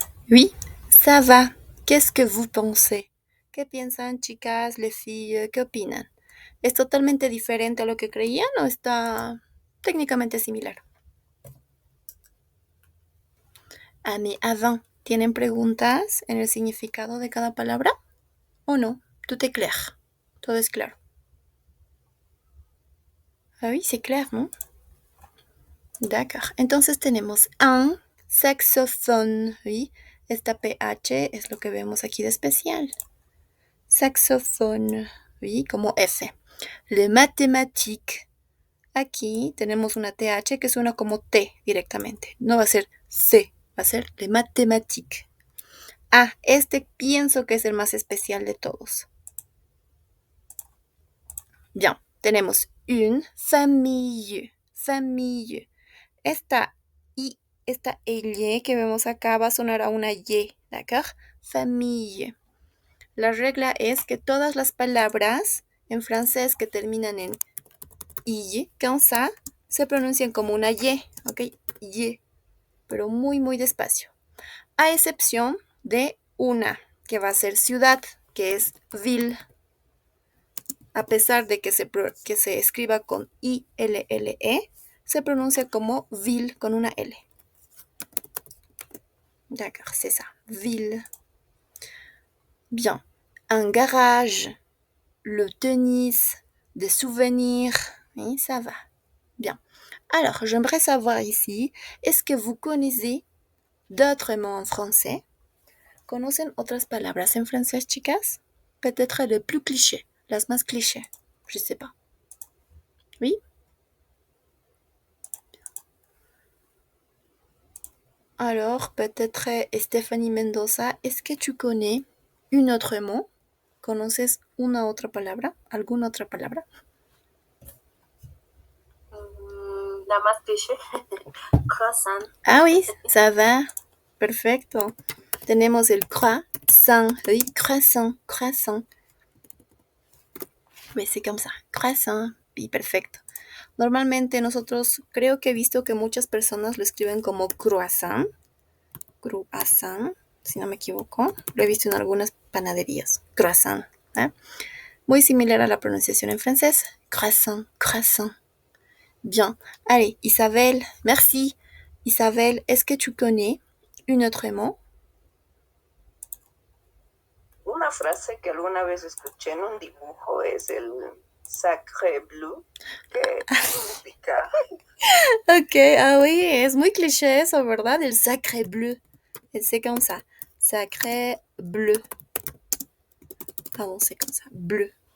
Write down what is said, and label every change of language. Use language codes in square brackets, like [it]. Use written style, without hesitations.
[fr] Oui, ça va. Qu'est-ce que vous pensez? [es] ¿Qué piensan, chicas, [fr] les filles? [es] ¿Qué opinan? ¿Es totalmente diferente a lo que creían o está técnicamente similar? [fr] Ah, mais avant, [es] ¿tienen preguntas en el significado de cada palabra? ¿O no? [fr] Tout est clair. [es] Todo es claro. [fr] Ah oui, c'est clair, ¿no? D'accord. [es] Entonces tenemos un saxophone. Oui, esta PH es lo que vemos aquí de especial. [fr] Saxophone. Oui, [es] como F. [fr] Le mathématique. [es] Aquí tenemos una TH que suena como T directamente. No va a ser C, va a ser le mathématique. Ah, este pienso que es el más especial de todos. [fr] Bien, tenemos une famille. Famille. [es] Esta I, esta L que vemos acá va a sonar a una Y, ¿d'accord? Famille. La regla es que todas las palabras en francés que terminan en Y, [fr] comme ça, [es] se pronuncian como una Y, ¿ok? Y, pero muy, muy despacio. A excepción de una, que va a ser ciudad, que es ville. A pesar de que se escriba con I-L-L-E, se pronuncia como ville con una L. [fr] D'accord, c'est ça. Ville. Bien. Un garage, le tennis, des souvenirs. Oui, ça va. Bien. Alors, j'aimerais savoir ici, est-ce que vous connaissez d'autres mots en français? [es] ¿Conocen otras palabras en francés, chicas? [fr] Peut-être le plus cliché, [es] las más clichés. [fr] Je sais pas. Oui? Alors, peut-être Stephanie Mendoza, est-ce que tu connais un autre mot? [es] ¿Conoces una otra palabra? ¿Alguna otra palabra? La más cliché, croissant. [fr] Ah oui, ça va. [es] Perfecto. Tenemos el croissant. [fr] Oui, croissant, croissant. Oui, c'est comme ça. Croissant. [es] Y perfecto. Normalmente nosotros creo que he visto que muchas personas lo escriben como croissant. Croissant, si no me equivoco. Lo he visto en algunas panaderías. Croissant. ¿Eh? Muy similar a la pronunciación en francés. [fr] Croissant, croissant. Bien. Allez, Isabelle, merci. Isabelle, est-ce que tu connais un autre mot? [es] Una frase que alguna vez escuché en un dibujo es el sacre bleu, que significa... Ok, [fr] ah oui, [es] es muy cliché eso, ¿verdad? [fr] El sacre bleu. C'est comme ça. Sacre bleu. Pardon, c'est comme ça. Bleu.